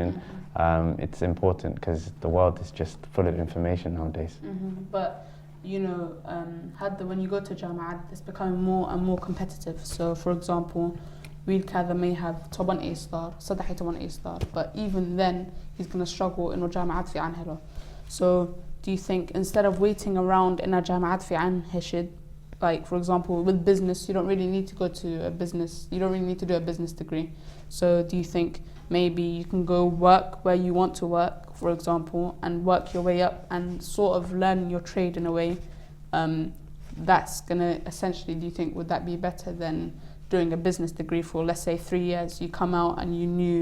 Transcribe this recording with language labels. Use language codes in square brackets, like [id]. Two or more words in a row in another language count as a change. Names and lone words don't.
[en] It's important because the world is just full of information nowadays. But you know, when you go to Jama'at, it's becoming more and more competitive. So for example, wiilkaada may have 10 A star, 10 A star, but even then he's going to struggle in [so] Jama'at fiican helo. [en] So do you think instead of waiting around in a [so] Jama'at fiican heshid, [en] like for example with business, you don't really need to go to a business, you don't really need to do a business degree. So do you think maybe you can go work where you want to work, for example, and work your way up and sort of learn your trade in a way? That's going to essentially, do you think, would that be better than doing a business degree for, let's say, 3 years, you come out and you knew?